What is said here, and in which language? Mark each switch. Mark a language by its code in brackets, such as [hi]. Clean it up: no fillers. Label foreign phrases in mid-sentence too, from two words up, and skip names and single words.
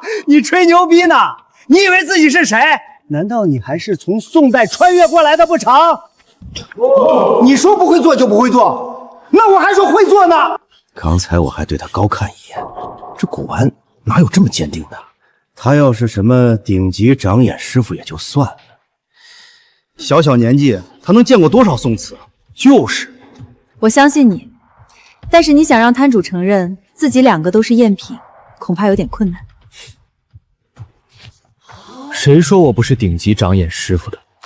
[zh] 你吹牛逼呢？你以为自己是誰？难道你还是从宋代穿越過來的不成？你說不會做就不會做，那我還說會做呢。剛才我還對他高看一眼，這古玩哪有這麼鑑定的？他要是什麼頂級長眼師傅也就算了，小小年紀他能見過多少宋慈？就是，我相信你，但是你想讓攤主承認自己2個都是贗品，恐怕有點困難。誰說我不是頂級長眼師傅的？